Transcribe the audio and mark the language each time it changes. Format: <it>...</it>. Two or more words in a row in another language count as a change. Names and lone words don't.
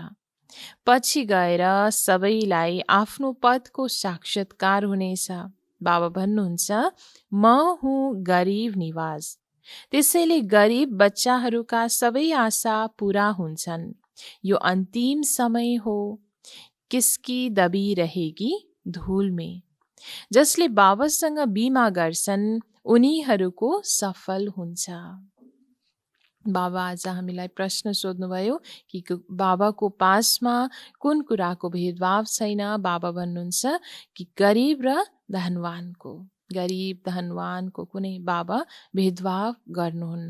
<ne>पछि गएर सबैलाई आफ्नो पदको साक्षात्कार हुनेछ। बाबा भन्नुहुन्छ म हुँ गरिब निवास। त्यसैले गरिब बच्चाहरूका सबै आशा पूरा हुन्छन्। यो अन्तिम समय हो।</ne> <hi>किसकी दबी रहेगी धूल में।</hi> <ne>जसले बाबासँग बिमा गर्छन् उनीहरूको सफल हुन्छ। बाबा आज हामीलाई प्रश्न सोध्नुभयो कि बाबाको पासमा कुन कुराको भेदभाव छैन? बाबा भन्नुहुन्छ कि गरिब र धनवानको, गरिब धनवानको कुनै बाबा भेदभाव गर्नुहुन्न।</ne>